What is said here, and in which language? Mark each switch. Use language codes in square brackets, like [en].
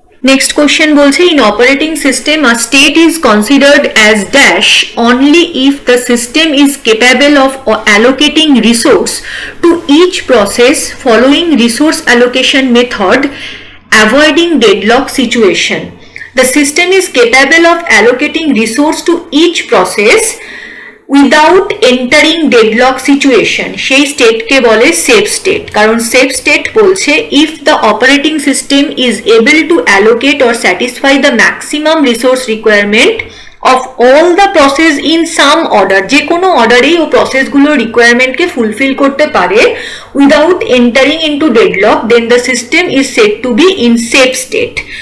[en] Next question বলছে, in operating system a state is considered as dash only if the system is capable of allocating resource to each process following resource allocation method avoiding deadlock situation. The system is capable of allocating resource to each process without entering deadlock situation, [bn] সেই স্টেটকে বলে safe state. কারণ safe state বলছে [en] if the operating system is able to allocate or satisfy the maximum resource requirement of all the process in some order, [bn] যে কোনো অর্ডারেই ও প্রসেসগুলোর রিকোয়ারমেন্টকে fulfil করতে পারে [en] Without entering into deadlock, then the system is said to be in safe state.